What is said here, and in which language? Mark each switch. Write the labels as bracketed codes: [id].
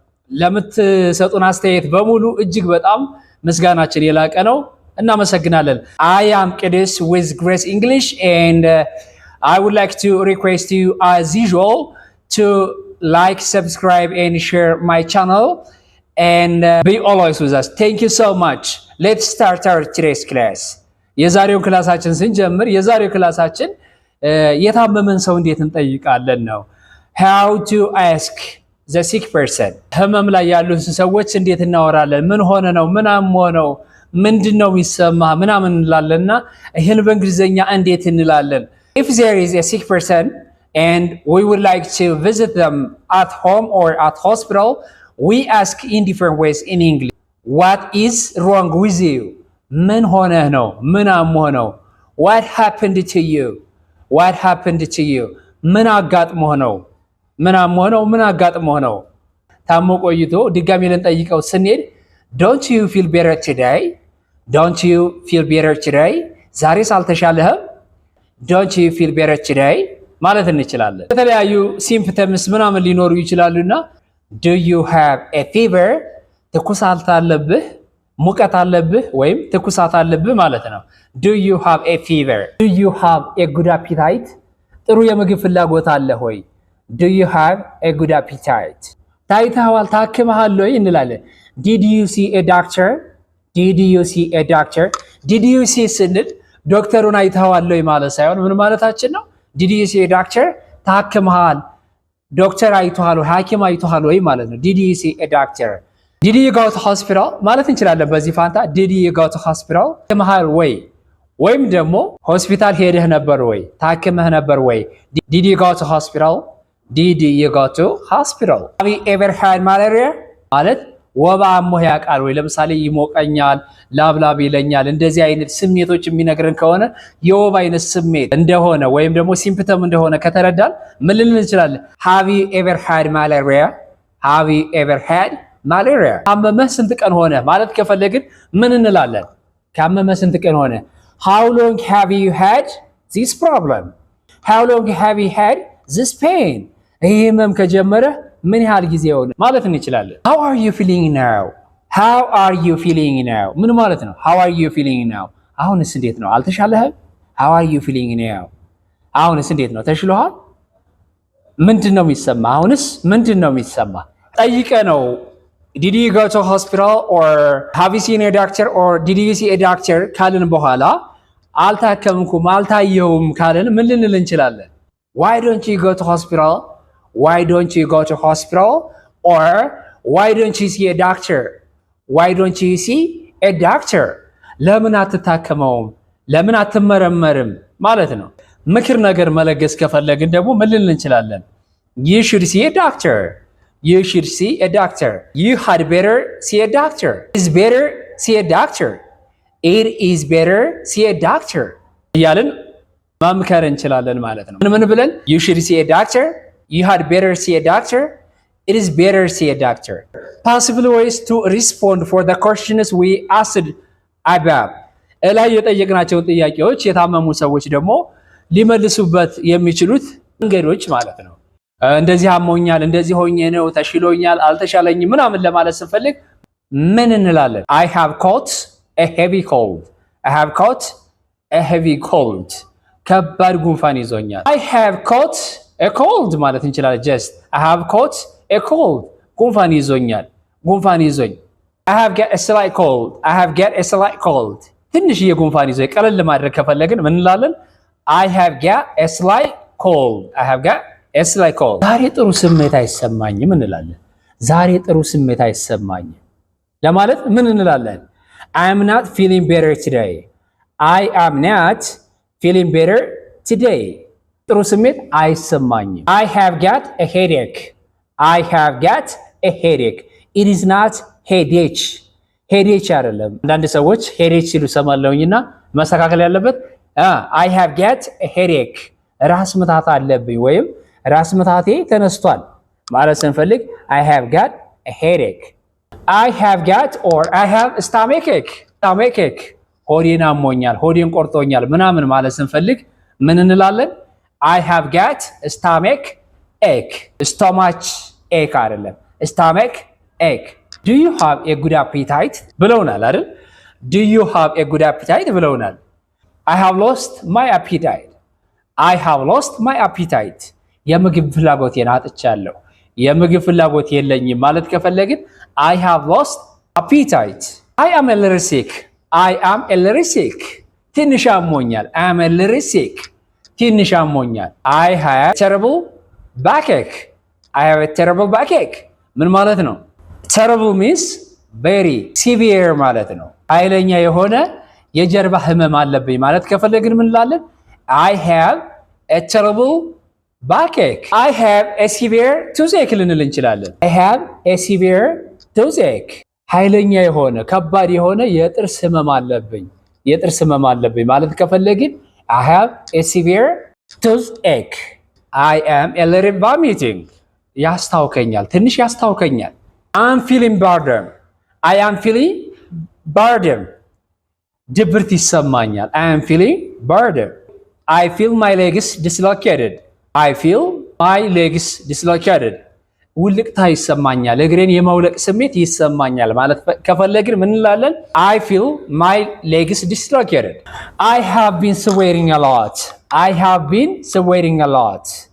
[am] ለምትሰጡን አስተያየት በሙሉ እጅግ በጣም ምስጋናችን የላቀ ነው። እናመሰግናለን። [en] I am Qidus with Grace English and I would like to request you as usual to like, subscribe and share my channel and be always with us. Thank you so much. Let's start our today's class. [am] የዛሬው ክላሳችን ስንጀምር የዛሬው ክላሳችን የታመመን ሰው እንዴት እንጠይቃለን ነው። [en] How to ask the sick person. [am] ህመም ላይ ያሉ ሰዎች እንዴት እናወራለን? ምን ሆነ ነው? ምን አሞነው? ምንድነው የሚሰማ? ምናምን እንላለንና ይሄን በእንግሊዘኛ እንዴት እንላለን? [en] If there is a sick person and we would like to visit them at home or at hospital, we ask in different ways in English. What is wrong with you? [am] ምን ሆነህ ነው? ምን አሞህ ነው? [en] What happened to you? What happened to you? [am] ምን አጋጥሞህ ነው? ምን አሞህ ነው? ምን አጋጥሞህ ነው? ታሞ ቆይቶ ድጋሚ ልንጠይቀው ስንሄድ [en] Don't you feel better today? Don't you feel better today? [am] ዛሬስ አልተሻለህም? [en] Don't you feel better today? [am] ማለት እንችላለን። የተለያዩ ሲምፕተምስ ምናምን ሊኖሩ ይችላሉና [en] Do you have a fever? [am] ትኩሳት አለብህ፣ ሙቀት አለብህ ወይም ትኩሳት አለብህ ማለት ነው። [en] Do you have a fever? Do you have a good appetite? [am] ጥሩ የምግብ ፍላጎት አለ ሆይ? [en] Do you have a good appetite? [am] ታይተኸዋል፣ ታክመሃል ወይ እንላለን። [en] Did you see a doctor? Did you see a doctor? Did you see [am] ስንል ዶክተሩን አይተኸዋል ወይ ማለት ሳይሆን ምን ማለታችን ነው? [en] Did you see a doctor? [am] ታክመሃል፣ ዶክተር አይተሃል ወይ፣ ሐኪም አይተሃል ወይ ማለት ነው። [en] Did you see a doctor? Did you go to hospital [am] ማለት እንችላለን። በዚህ ፋንታ [en] Did you go to hospital? [am] ታክመሃል ወይ ወይም ደግሞ ሆስፒታል ሄደህ ነበር ወይ፣ ታክመህ ነበር ወይ። [en] Did you go to hospital? Did you go to hospital? Have you ever had malaria? [am] ማለት ወባ አሞህ ያውቃል ወይ? ለምሳሌ ይሞቀኛል፣ ላብላብ ይለኛል፣ እንደዚህ አይነት ስሜቶች የሚነግረን ከሆነ የወባ አይነት ስሜት እንደሆነ ወይም ደግሞ ሲምፕተም እንደሆነ ከተረዳን ምን ልንል እንችላለን? [en] Have you ever had malaria? Have you ever had malaria? [am] ካመመህ ስንት ቀን ሆነ ማለት ከፈለግን ምን እንላለን? ካመመህ ስንት ቀን ሆነ? [en] How long have you had this problem? How long have you had this pain? [am] ይህ ህመም ከጀመረ ምን ያህል ጊዜ ሆነ ማለት እንችላለን። [en] How are you feeling now? How are you feeling now? [am] ምን ማለት ነው? [en] How are you feeling now? [am] አሁንስ እንዴት ነው? አልተሻለህም? [en] How are you feeling now? [am] አሁንስ እንዴት ነው? ተሽሎሃል? ምንድነው የሚሰማ? አሁንስ ምንድነው የሚሰማ? ጠይቀ ነው [en] Did you go to hospital or have you seen a doctor or did you see a doctor [am] ካልን በኋላ አልታከምኩም አልታየውም ካልን ምን ልንል እንችላለን? [en] Why don't you go to hospital? Why don't you go to hospital? Or why don't you see a doctor? Why don't you see a doctor? [am] ለምን አትታከመውም? ለምን አትመረመርም ማለት ነው። ምክር ነገር መለገስ ከፈለግን ደግሞ ምን ልንል እንችላለን? [en] You should see a doctor. You should see a doctor. You had better see a doctor. It is better see a doctor. It is better see a doctor. [am] እያልን ማምከር እንችላለን ማለት ነው። ምን ብለን? [en] You should see a doctor. You had better see a doctor. It is better see a doctor. Possible ways to respond for the questions we asked above. [am] እላይ የጠየቅናቸውን ጥያቄዎች የታመሙ ሰዎች ደግሞ ሊመልሱበት የሚችሉት መንገዶች ማለት ነው። እንደዚህ አሞኛል፣ እንደዚህ ሆኜ ነው፣ ተሽሎኛል፣ አልተሻለኝም ምናምን ለማለት ስንፈልግ ምን እንላለን? [en] I have caught a heavy cold. I have caught a heavy cold. [am] ከባድ ጉንፋን ይዞኛል። [en] I have caught a cold [am] ማለት እንችላለን። [en] just I have caught a cold. [am] ጉንፋን ይዞኛል፣ ጉንፋን ይዞኝ። [en] I have got a slight cold. I have got a slight cold. [am] ትንሽዬ ጉንፋን ይዞኝ ቀለል ለማድረግ ከፈለግን ምን እንላለን? [en] I have got a slight cold. I have got It's like cold. [am] ዛሬ ጥሩ ስሜት አይሰማኝም እንላለን። ዛሬ ጥሩ ስሜት አይሰማኝም ለማለት ምን እንላለን? [en] I am not feeling better today. I am not feeling better today. [am] ጥሩ ስሜት አይሰማኝም። [en] I have got a headache. I have got a headache. It is not headache. headache [am] አይደለም። አንዳንድ ሰዎች headache ሲሉ ሰማለሁኝና መስተካከል ያለበት [en] I have got a headache. [am] ራስ ምታት አለብኝ ወይም ራስ ምታቴ ተነስቷል ማለት ስንፈልግ [en] I have got a headache. I have got or I have stomach ache. stomach ache [am] ሆዴን አሞኛል፣ ሆዴን ቆርጦኛል ምናምን ማለት ስንፈልግ ምን እንላለን? [en] I have got stomach ache. stomach ache [am] አይደለም፣ [en] stomach ache. Do you have a good appetite [am] ብለውናል አይደል? [en] Do you have a good appetite [am] ብለውናል። [en] I have lost my appetite. I have lost my appetite. [am] የምግብ ፍላጎቴን አጥቻለሁ፣ የምግብ ፍላጎት የለኝም ማለት ከፈለግን [en] I have lost appetite. I am a little sick. I am a little sick. [am] ትንሽ አሞኛል። [en] I am a little sick. ትንሽ አሞኛል። I have terrible backache. I have a terrible backache. [am] ምን ማለት ነው? [en] terrible means very severe [am] ማለት ነው። ኃይለኛ የሆነ የጀርባ ህመም አለብኝ ማለት ከፈለግን ምን እንላለን? [en] I have a terrible backache. I have a severe toothache [am] ልንል እንችላለን። [en] I have a severe toothache. [am] ኃይለኛ የሆነ ከባድ የሆነ የጥርስ ህመም አለብኝ፣ የጥርስ ህመም አለብኝ ማለት ከፈለግን [en] I have a severe toothache. I am a little vomiting. [am] ያስታውከኛል፣ ትንሽ ያስታውከኛል። [en] I'm feeling boredom. I am feeling boredom. [am] ድብርት ይሰማኛል። [en] I am feeling boredom. I feel my legs dislocated. I feel my legs dislocated. [am] ውልቅታ ይሰማኛል፣ እግሬን የመውለቅ ስሜት ይሰማኛል ማለት ከፈለግን ምን እንላለን? [en] I feel my legs dislocated. I have been sweating a lot. I have been sweating a lot.